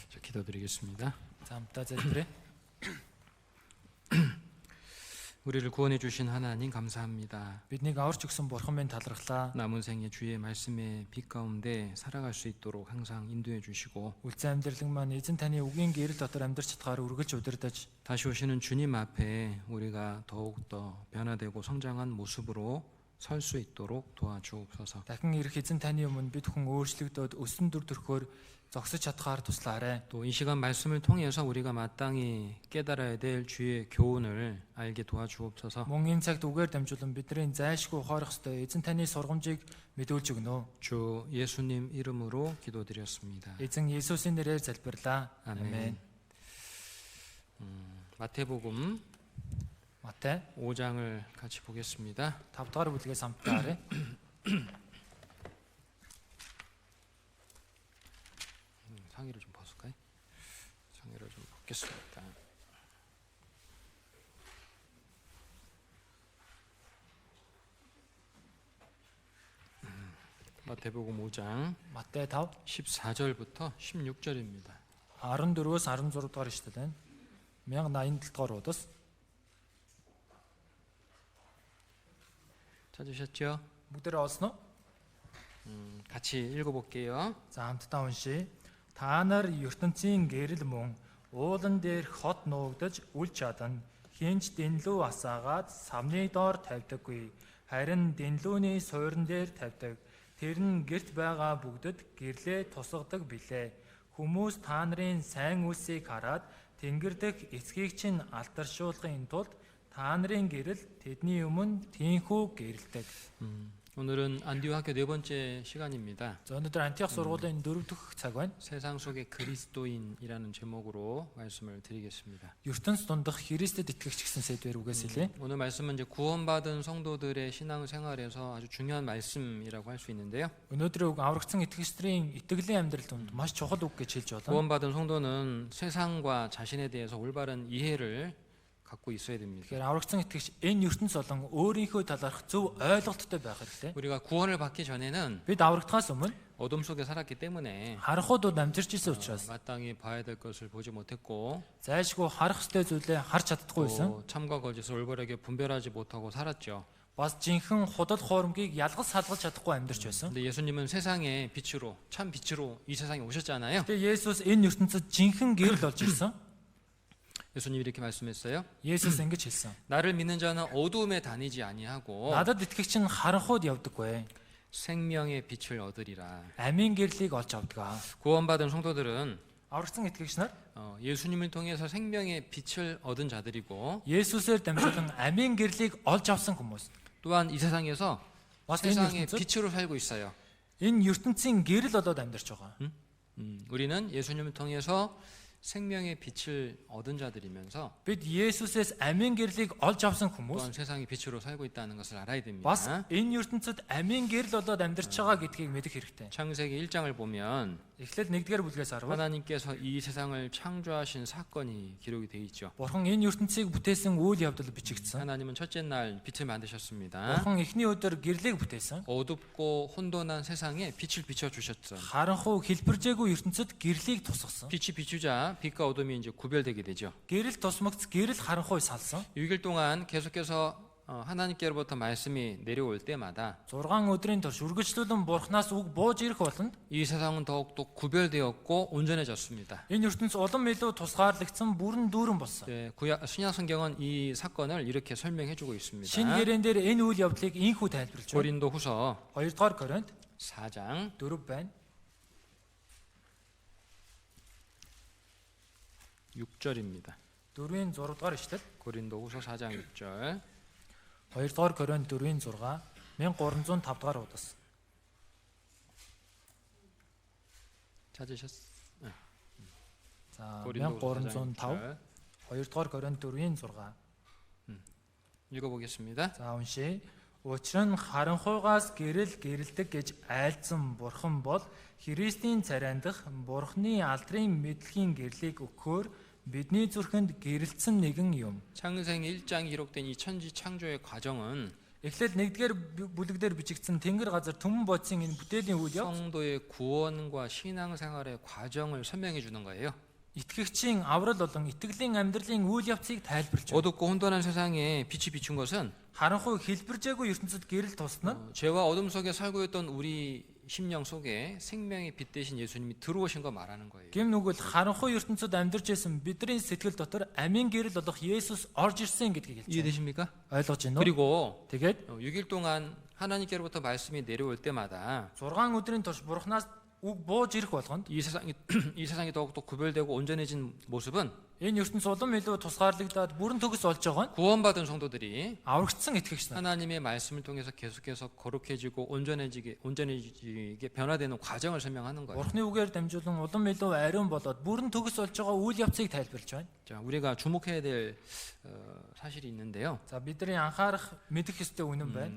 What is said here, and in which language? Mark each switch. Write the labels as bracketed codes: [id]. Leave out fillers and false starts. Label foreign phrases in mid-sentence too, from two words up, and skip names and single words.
[ko] 기도드리겠습니다. [mn] За хамтдаа залбирая. [ko] 우리를 구원해 주신 하나님 감사합니다. [mn] Биднийг аварч өгсөн бурхан минь талархлаа. [ko] 남은 생에 주의 말씀의 빛 가운데 살아갈 수 있도록 항상 인도해 주시고 [mn] Үлзэн амьдралын маань эзэн таны үгийн гэрэл дотор амьдарч чадхаар үргэлж удирдах. [ko] 다시 오시는 주님 앞에 우리가 더욱 더 변화되고 성장한 모습으로 설 수 있도록 도와주옵소서. [mn] Дахин ирэх эзэн таны өмнө бид хүн өөрчлөгдөд өсөн дүр төрхөөр зогсож чадхаар туслаарай. [ko] 또 이 시간 말씀을 통해서 우리가 마땅히 깨달아야 될 주의 교훈을 알게 도와주옵소서. [mn] Мөн энэ цагт үгээр дамжуулан бидний зайлшгүй ухаарах ёстой эзэн таны сургамжийг мэдүүлж өгнө. [ko] 주 예수님 이름으로 기도드렸습니다. [mn] Эзэн Есүсийн нэрээр залбирлаа. [ko] 아멘. 마태복음 [mn] Матай [ko] 5장을 같이 보겠습니다. [mn] 5 дугаар бүлгээс хамтдаа харъя. [ko] 상의를 좀 벗을까요? 상의를 좀 벗겠습니다. 마태복음 5장 [mn] Матай 5 [ko] 14절부터 16절입니다. [mn] 14-өөс 16 дугаар ишлэл байна. 1087 дугаар удас. [ko] 찾으셨죠? [mn] Бүгдээ олсон уу? [ko] 같이 읽어볼게요. [mn] За хамтдаа уншия. Та нар ертөнцийн гэрэл мөн уулан дээр хот нуугдаж үл чадан хинч дэнлүү асаагаад самны доор тавьдаггүй. Харин дэнлүүний суурин дээр тавьдаг. Тэр нь гэрт байгаа бүгдэд гэрлээ тусгадаг билээ. Хүмүүс та нарын сайн үлсийг хараад тэнгэр дэх эцгийг чинь алдаршуулахын тулд та нарын гэрэл тэдний өмнө тийхүү гэрэлдэг. [ko] 오늘은 안디오학교 네 번째 시간입니다. [mn] За өнөөдөр Антиох сургуулийн 4 дахь цаг байна. [ko] 세상 속의 그리스도인이라는 제목으로 말씀을 드리겠습니다. [mn] ертөнц дундах Христэд итгэгч гэсэн сэдвээр үгээс хэлье. [ko] 오늘 말씀은 이제 구원받은 성도들의 신앙생활에서 아주 중요한 말씀이라고 할 수 있는데요. [mn] Өнөөдрийн үг аврагдсан итгэгчдийн итгэлийн амьдрал донд маш чухал үг гэж хэлж болно. [ko] 구원받은 성도는 세상과 자신에 대해서 올바른 이해를 갖고 있어야 됩니다. [mn] Тэгэхээр аврагдсан итгэгч энэ ертөнц болон өөрийнхөө талаарх зөв ойлголттой байх хэрэгтэй. [ko] 우리가 구원을 받기 전에는 [mn] Бид аврагдахаас өмнө [ko] 어둠 속에 살았기 때문에 [mn] харахуудад амьдарч ирсэн учраас [ko] 마땅히 봐야 될 것을 보지 못했고 [mn] зайлшгүй харах ёстой зүйлээ харж чаддаггүй байсан. [ko] 또 참과 거짓을 올바르게 분별하지 못하고 살았죠. [mn] Бас жинхэнэ худал хоормгийг ялгаж салгаж чадахгүй амьдарч байсан. [ko] 근데 예수님은 세상의 빛으로 참 빛으로 이 세상에 오셨잖아요. [mn] Тэгээ Есүс энэ ертөнцид жинхэнэ гэрэл болж ирсэн. [ko] 예수님이 이렇게 말씀했어요. [mn] Есүс ингэж хэлсэн. [ko] 나를 믿는 자는 어두움에 다니지 아니하고 [mn] Надад итгэгч нь харанхуйд явдаггүй. [ko] 생명의 빛을 얻으리라. [mn] Амийн гэрлийг олж авдаг. [ko] 구원받은 성도들은 [mn] Аврагдсан итгэгч нар [ko] 예수님을 통해서 생명의 빛을 얻은 자들이고 [mn] Есүсээр дамжуулан амийн гэрлийг олж авсан хүмүүс. [ko] 또한 이 세상에서 [mn] Бас [ko] 세상의 [mn] энэ ертөнцид [ko] 빛으로 살고 있어요. [mn] энэ ертөнцийн гэрэл болоод амьдарч байгаа. [ko] 우리는 예수님을 통해서 생명의 빛을 얻은 자들이면서 [mn] Бид Есүсээс амийн гэрлийг олж авсан хүмүүс [ko] 또한 세상의 빛으로 살고 있다는 것을 알아야 됩니다. [mn] бас энэ ертөнцид амийн гэрэл болоод амьдарч байгаа гэдгийг мэдэх хэрэгтэй. [ko] 창세기 1장을 보면 [mn] Эхлээд 1-р бүлгээс харвал [ko] 하나님께서 이 세상을 창조하신 사건이 기록이 되어 있죠. [mn] Бурхан энэ ертөнцийг бүтээсэн үйл явдал бичигдсэн. [ko] 하나님은 첫째 날 빛을 만드셨습니다. [mn] Бурхан эхний өдөр гэрлийг бүтээсэн. [ko] 어둡고 혼돈한 세상에 빛을 비춰 주셨죠. [mn] Харанхуй хэлбэржээгүй ертөнцид гэрлийг тусгасан. [ko] 빛이 비추자 빛과 어둠이 이제 구별되게 되죠. [mn] Гэрэл тусмагц гэрэл харанхуй салсан. [ko] 6일 동안 계속해서 하나님께로부터 말씀이 내려올 때마다 [mn] 6 өдрийн турш үргэлжлүүлэн Бурханаас үг бууж ирэх болонд [ko] 이 세상은 더욱더 구별되었고 온전해졌습니다. [mn] энэ ертөнц улам илүү тусгаарлагдсан бүрэн дүүрэн болсон. [ko] 네, 신약 성경은 이 사건을 이렇게 설명해 주고 있습니다. [mn] Шинэ гэрээн дээр энэ үйл явдлыг ийхүү тайлбарлаж байна. [ko] 고린도후서 [mn] 2-р Коринт [ko] 4장 [mn] 4 байна. [ko] 6절입니다. [mn] 4-ийн 6-р ишлэл. [ko] 고린도후서 4장 6절. [mn] 2-р Коринт 4-ийн 6 1305-р удас. [ko] 찾으셨어요? [mn] За [ko] 고린도후서 4장 [mn] 1305 [ko] 6절. [mn] 2-р Коринт 4-ийн 6. [ko] 읽어보겠습니다. [mn] За уншия. Учир нь харанхуйгаас гэрэл гэрэлдэг гэж айлдсан Бурхан бол Христийн царайнд дах Бурханы алдрын мэдлэгийн гэрлийг өгөхөөр бидний зүрхэнд гэрэлтсэн нэгэн юм. [ko] 창세기 1장에 기록된 이 천지 창조의 과정은 [mn] Эхлээд 1-р бүлэгдэр бичигдсэн Тэнгэр газар түмэн бодисын энэ бүтээлийн үйл явц [ko] 성도의 구원과 신앙생활의 과정을 설명해 주는 거예요. [mn] итгэгчийн аврал болон итгэлийн амьдралын үйл явцыг тайлбарлаж байна. [ko] 어둡고 혼돈한 세상에 빛이 비춘 것은 [mn] Харанхуй хэлбэржээгүй ертөнцид гэрэл тусна. [ko] 죄와 어둠 속에 살고 있던 우리 심령 속에 생명의 빛 대신 예수님이 들어오신 거 말하는 거예요. [mn] Гэм нүгэл харанхуй ертөнцид амьдарч байсан бидний сэтгэл дотор амийн гэрэл болох Есүс орж ирсэн гэдгийг хэлж байна. [ko] 이해되십니까? [mn] Ойлгож байна уу? [ko] 그리고 [mn] Тэгээд [ko] 6일 동안 하나님께로부터 말씀이 내려올 때마다 [mn] 6 өдрийн турш Бурханаас үг бууж ирэх болгонд [ko] 이 세상이 더욱더 구별되고 온전해진 모습은 [mn] энэ ертөнц улам илүү тусгаарлагдаад бүрэн төгс болж байгаа нь [ko] 구원받은 성도들이 [mn] аврагдсан итгэгч нар. [ko] 하나님의 말씀을 통해서 계속해서 거룩해지고 온전해지게 변화되는 과정을 설명하는 거예요. [mn] Бурхны үгээр дамжуулан улам илүү ариун болоод бүрэн төгс болж байгаа үйл явцыг тайлбарлаж байна. [ko] 자, 우리가 주목해야 될 사실이 있는데요. [mn] За бидний анхаарах мэдэх ёстой үнэн байна.